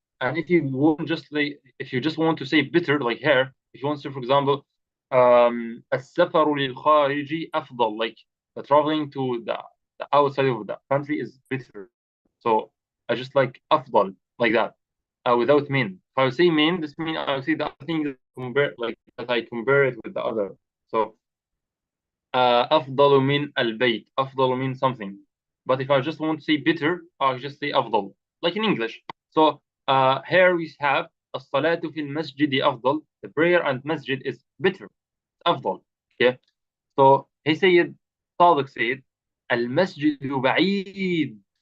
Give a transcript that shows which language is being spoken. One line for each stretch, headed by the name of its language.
English: And if you want if you just want to say better, like here, if you want to say, for example,
Arabic: السفر للخارج أفضل,
English: like the traveling to the outside of the country is better. So I just like أفضل, like that, without min. If I would say min, this means I would say the other thing that I compare it with the other.
Arabic: So أفضل من البيت, أفضل من something.
English: But if I just want to say better, I'll just say أفضل, like in English. So here we have
Arabic: الصلاة في المسجد أفضل.
English: The prayer and masjid is better, أفضل. Okay. So he said, Sadiq said,
Arabic: المسجد بعيد.